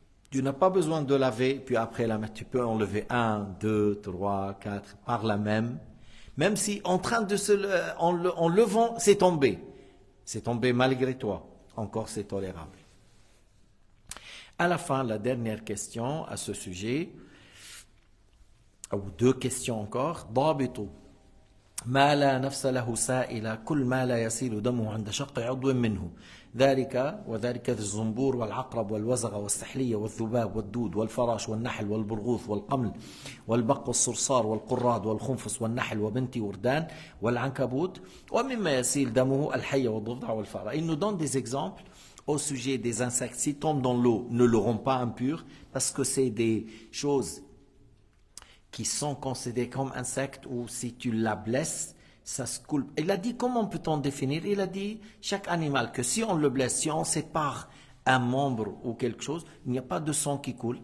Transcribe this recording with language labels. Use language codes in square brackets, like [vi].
[fr] Tu n'as pas besoin de laver, puis après la mettre. Tu peux enlever 1, 2, 3, 4 par la même. Même si en train de en levant, c'est tombé. C'est tombé malgré toi. Encore c'est tolérable. À la fin, la dernière question à ce sujet, ou 2 questions encore. [ar] ضابط ما لا نفس له سائل كل ما لا يسيل دمه عند شق عضو منه وذلك الزنبور والعقرب والوزغ والسحلية والذباب والدود والفراش والنحل والبرغوث والقمل والبق والصرصار والقراد والخنفس والنحل وبنت وردان والعنكبوت ومما يسيل دمه الحية والضفدع والفأرة. [fr] Il nous donne des exemples au sujet des insectes. S'ils tombent dans l'eau, ne le rend pas impur parce que c'est des choses qui sont considérés comme insectes ou si tu la blesses, ça se coule. Il a dit, comment peut-on définir? Il a dit, chaque animal, que si on le blesse, si on sépare un membre ou quelque chose, il n'y a pas de sang qui coule.